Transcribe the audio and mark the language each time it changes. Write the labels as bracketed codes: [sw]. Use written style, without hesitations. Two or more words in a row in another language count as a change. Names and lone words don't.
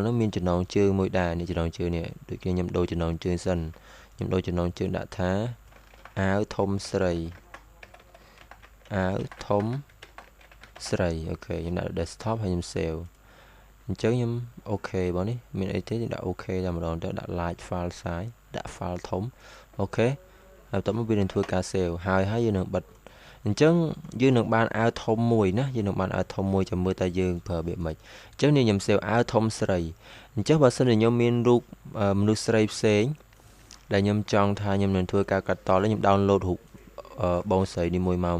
[km] នោះមានចំណងជើងមួយដែរនេះចំណងជើងនេះដូចខ្ញុំដូរចំណងជើងសិនខ្ញុំដូរចំណងជើងដាក់ថាអាវធំស្រីអាវធំស្រីអូខេខ្ញុំដាក់ desktop ហើយខ្ញុំ save អញ្ចឹងខ្ញុំអូខេបងនេះមានអីទេខ្ញុំដាក់អូខេតែម្ដងទៅដាក់ [en] large file size [km] ដាក់ file ធំអូខេ ហើយបន្ទាប់មកវានឹងធ្វើការ save ហើយយើងនឹងបិទអញ្ចឹងយើងនឹងបានអាវធំមួយណាយើងនឹងបានអាវធំមួយចាំមើលតែយើងប្រើវាមិនអញ្ចឹងនេះខ្ញុំ save អាវធំស្រីអញ្ចឹងបើសិនជាខ្ញុំមានរូបមនុស្សស្រីផ្សេងដែលខ្ញុំចង់ថាខ្ញុំនឹងធ្វើការកាត់តខ្ញុំ download រូបបងស្រីនេះមួយមក